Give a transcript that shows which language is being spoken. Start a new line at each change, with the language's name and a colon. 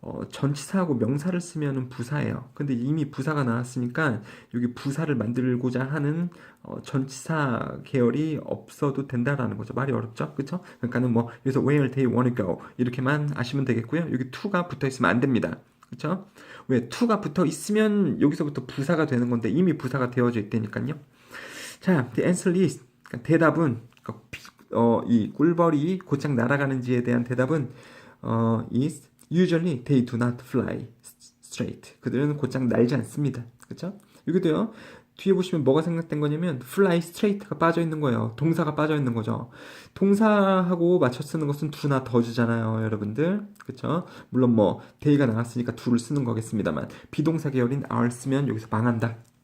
Korean: 전치사하고 명사를 쓰면은 부사예요. 근데 이미 부사가 나왔으니까 여기 부사를 만들고자 하는 전치사 계열이 없어도 된다라는 거죠. 말이 어렵죠? 그쵸? 그러니까는 뭐 여기서
English: where they wanna go
Korean: 이렇게만 아시면 되겠고요. 여기 to가 붙어 있으면 안 됩니다. 그쵸? 왜 to가 붙어 있으면 여기서부터 부사가 되는 건데 이미 부사가 되어져 있다니까요.
English: 자, the answer is
Korean: 그러니까 대답은 이 꿀벌이 곧장 날아가는지에 대한 대답은
English: is usually they do not fly straight.
Korean: 그들은 곧장 날지 않습니다. 그렇죠? 여기도요. 뒤에 보시면 뭐가 생각된 거냐면
English: fly straight
Korean: 가 빠져 있는 거예요. 동사가 빠져 있는 거죠. 동사하고 맞춰 쓰는 것은 do나 does잖아요, 여러분들. 그렇죠? 물론 뭐 they가 나왔으니까 do를 쓰는 거겠습니다만 비동사 계열인 are 쓰면 여기서 망한다.